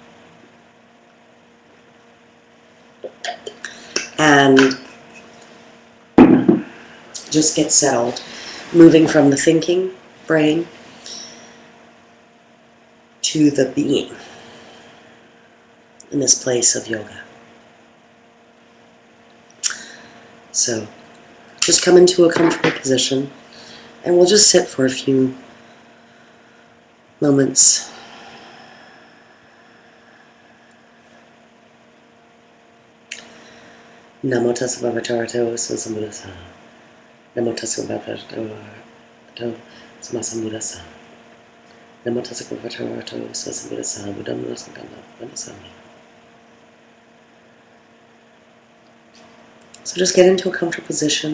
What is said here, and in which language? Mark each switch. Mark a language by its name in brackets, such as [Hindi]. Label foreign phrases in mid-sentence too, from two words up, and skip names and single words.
[English] And just get settled, moving from the thinking brain to the being in this place of yoga. So just come into a comfortable position and we'll just sit for a few moments. [Pali] Namo tassa bhavata sambuddhassa. Namo tassa bhavata sambuddhassa. Namo tassa bhavata sambuddhassa. Buddham namasami. [English] So just get into a comfortable position.